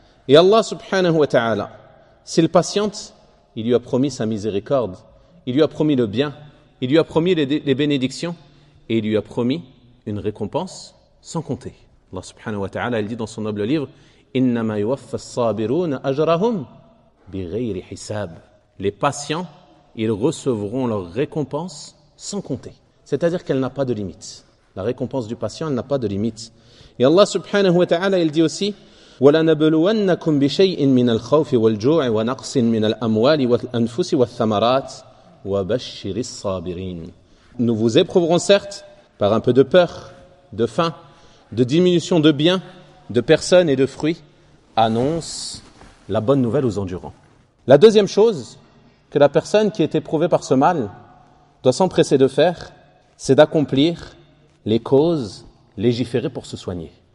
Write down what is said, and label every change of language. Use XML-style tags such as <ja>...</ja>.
<fr>Et Allah subhanahu wa ta'ala, s'il patiente, il lui a promis sa miséricorde, il lui a promis le bien, il lui a promis les bénédictions et il lui a promis une récompense sans compter. Allah subhanahu wa ta'ala, il dit dans son noble livre,</fr> <ar>إِنَّمَا يُوَفَّ الصَّابِرُونَ أَجْرَهُمْ بِغَيْرِ حِسَابٍ.</ar> <fr>Les patients, ils recevront leur récompense sans compter. C'est-à-dire qu'elle n'a pas de limite. La récompense du patient, elle n'a pas de limite. Et Allah subhanahu wa ta'ala, il dit aussi,</fr> <ar>وَلَنَبْلُوَنَّكُمْ بِشَيْءٍ مِنَ الْخَوْفِ وَالْجُوعِ وَنَقْصٍ مِنَ الْأَمْوَالِ وَالْأَنْفُسِ وَالثَّمَرَاتِ وَبَشِّرِ الصَّابِرِينَ.</ar> <fr>Nous vous éprouverons certes par un peu de peur, de faim, de diminution de biens, de personnes et de fruits. Annonce la bonne nouvelle aux endurants. La deuxième chose que la personne qui est éprouvée par ce mal doit s'empresser de faire, c'est d'accomplir les causes légiférées pour se soigner.</fr>